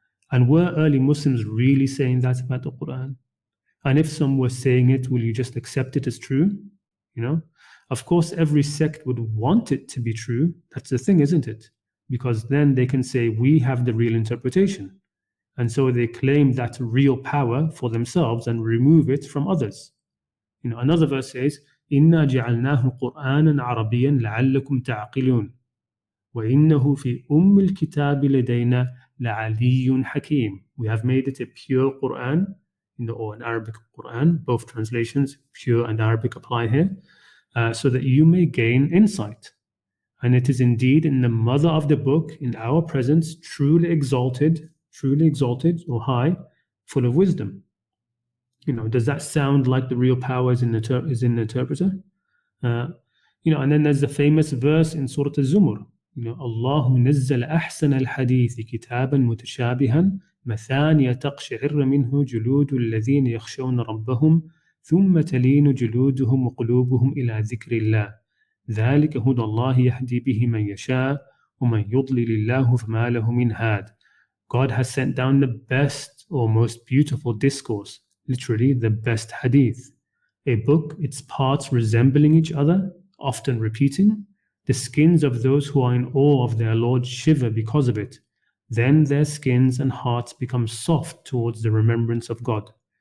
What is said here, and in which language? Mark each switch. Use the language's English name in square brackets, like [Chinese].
[English] And were early Muslims really saying that about the Quran? And if some were saying it, will you just accept it as true? Of course, every sect would want it to be true. That's the thing, isn't it? Because then they can say, we have the real interpretation. And so they claim that real power for themselves and remove it from others. Another verse says, [Arabic] إِنَّا جَعَلْنَاهُ قُرْآنًا عَرَبِيًّا لَعَلَّكُمْ تَعْقِلُونَ وَإِنَّهُ فِي الْكِتَابِ لَدَيْنَا لَعَلِيٌّ حَكِيمٌ. [English] We have made it a pure Qur'an, or an Arabic Qur'an. Both translations, pure and Arabic, apply here, so that you may gain insight. And it is indeed in the mother of the book, in our presence, truly exalted or high, full of wisdom. Does that sound like the real power is in the interpreter? And then there's the famous verse in Surah الزمر. [Arabic] الله نزل أحسن الحديث كتابا متشابها مثانية تقشعر منه جلود الذين يخشون ربهم ثم تلين جلودهم وقلوبهم إلى ذكر الله ذلك هدى الله يهدي به من يشاء ومن يضلل الله فما له من هاد. [English] God has sent down the best or most beautiful discourse, literally the best hadith, a book, its parts resembling each other, often repeating. The skins of those who are in awe of their Lord shiver because of it. Then their skins and hearts become soft towards the remembrance of God.